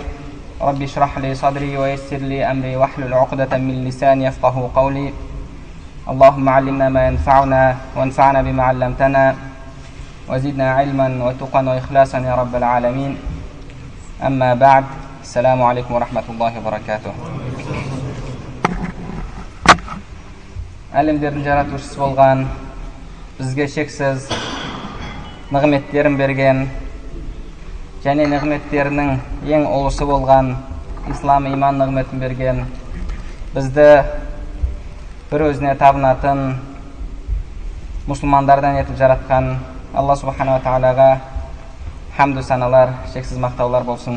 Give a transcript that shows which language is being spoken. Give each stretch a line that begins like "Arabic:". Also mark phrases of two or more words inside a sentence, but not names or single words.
Arabic: ربي اشرح لي صدري ويسر لي أمري واحلل عقدة من لساني يفقه قولي. اللهم علمنا ما ينفعنا وانفعنا بما علمتنا وزدنا علما وتقا وإخلاصا يا رب العالمين. أما بعد، السلام عليكم ورحمة الله وبركاته.
Kazakh: Әлемдердің жаратушысы болған, бізге шексіз нығметтерін берген, және нығметтерінің ең ұлысы болған ислам иман нығметін берген, бізді бір өзіне табынатын мұсылмандардан етіп жаратқан Алла
Arabic: سبحانه وتعالى
Kazakh: хамду саналар, шексіз мақтаулар болсын.